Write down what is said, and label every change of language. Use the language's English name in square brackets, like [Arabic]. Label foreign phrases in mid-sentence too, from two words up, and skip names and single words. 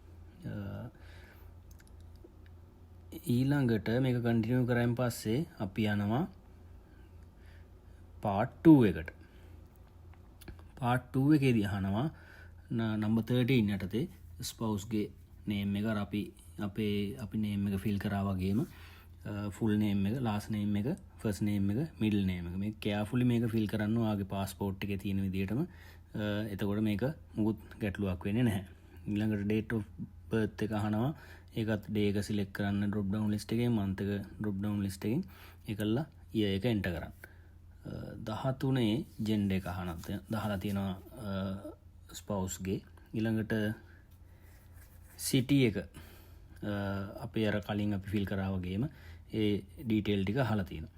[Sinhala] ඊළඟට මේක කන්ටිනියු කරායින් පස්සේ අපි යනවා part 2 එකට. part 2 එකේදී අහනවා number 13 යටතේ spouse ගේ name එක අපි name එක fill කරා වගේම [English] full name [Sinhala] එක, [English] last name [Sinhala] එක, [English] first name [Sinhala] එක, [English] middle name [Sinhala] එක මේක carefully මේක fill කරන්න ඔයාගේ passport එකේ තියෙන විදිහටම. එතකොට මේක මුකුත් ගැටලුවක් වෙන්නේ නැහැ. ඊළඟට [English] date of birth [Sinhala] එක අහනවා. ඒකත් day එක select කරන්න [English] drop down list [Sinhala] එකෙන්, month එක [English] drop down list [Sinhala] එකෙන් ඒකල්ලා year එක enter කරන්න. 13 gender එක දාලා තියෙනවා spouse ගේ. ඊළඟට city එක අපි අර කලින් අපි fill කරා වගේම ඒ detail ටික අහලා තියෙනවා.